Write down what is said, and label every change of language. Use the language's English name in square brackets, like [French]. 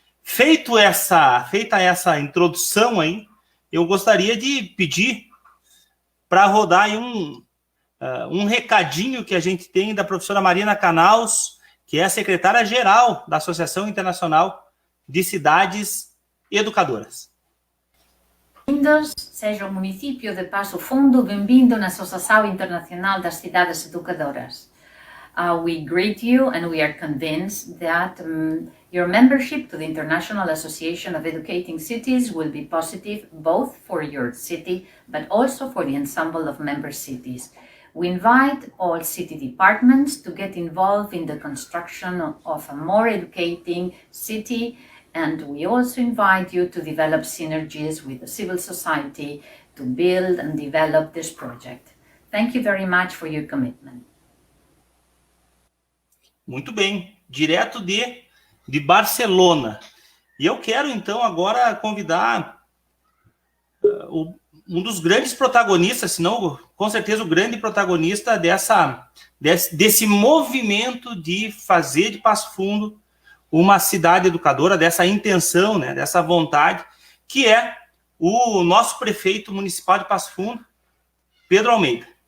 [Portuguese] Feita essa introdução aí, eu gostaria de pedir para rodar aí um recadinho que a gente tem da professora Marina Canals, que é a secretária-geral da Associação Internacional de Cidades Educadoras. Bem-vindos, seja o município de Passo Fundo, bem-vindo na Associação Internacional das Cidades Educadoras. [English] We greet you and we are convinced that your membership to the International Association of Educating Cities will be positive both for your city but also for the ensemble of member cities. We invite all city departments to get involved in the construction of a more educating city, and we also invite you to develop synergies with the civil society to build and develop this project. Thank you very much for your commitment. [Portuguese] Muito bem, direto de Barcelona. E eu quero, então, agora convidar um dos grandes protagonistas, se não, com certeza, o grande protagonista desse movimento de fazer de Passo Fundo uma cidade educadora, dessa intenção, né, dessa vontade, que é o nosso prefeito municipal de Passo Fundo, Pedro Almeida.